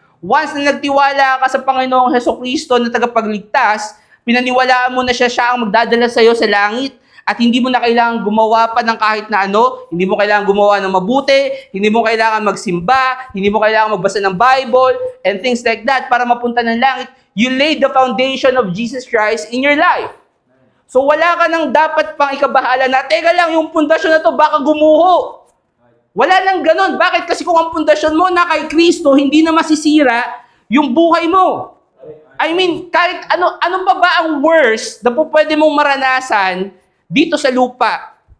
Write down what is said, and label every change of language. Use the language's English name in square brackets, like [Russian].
[Filipino] Once na nagtiwala ka sa Panginoong Hesukristo na tagapagligtas, pinaniwalaan mo na siya ang magdadala sa iyo sa langit, at hindi mo na kailangan gumawa pa ng kahit na ano, hindi mo kailangan gumawa ng mabuti, hindi mo kailangan magsimba, hindi mo kailangan magbasa ng Bible, [English] and things like that [Filipino] para mapunta ng langit. [English] You laid the foundation of Jesus Christ in your life. [Filipino] So wala ka nang dapat pang ikabahala na, teka lang, yung pundasyon na to baka gumuho. Wala nang ganun. Bakit? Kasi kung ang pundasyon mo na kay Kristo, hindi na masisira yung buhay mo. I mean, kahit ano ba ang worst na po pwede mong maranasan dito sa lupa?